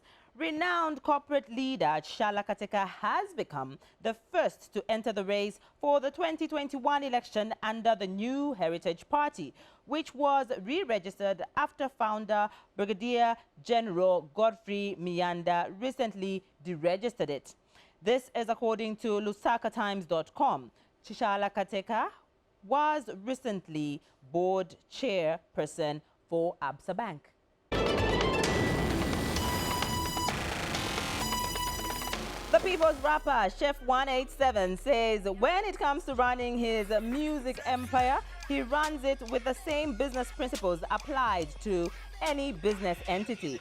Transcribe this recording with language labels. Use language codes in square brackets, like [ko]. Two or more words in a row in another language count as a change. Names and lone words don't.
[en] Renowned corporate leader Tshala Kateka has become the first to enter the race for the 2021 election under the New Heritage Party, which was re-registered after founder Brigadier General Godfrey Miyanda recently deregistered it. This is according to lusakatimes.com. Tshala Kateka was recently board chairperson for Absa Bank. The People's Rapper, Chef 187, says when it comes to running his music empire, he runs it with the same business principles applied to any business entity.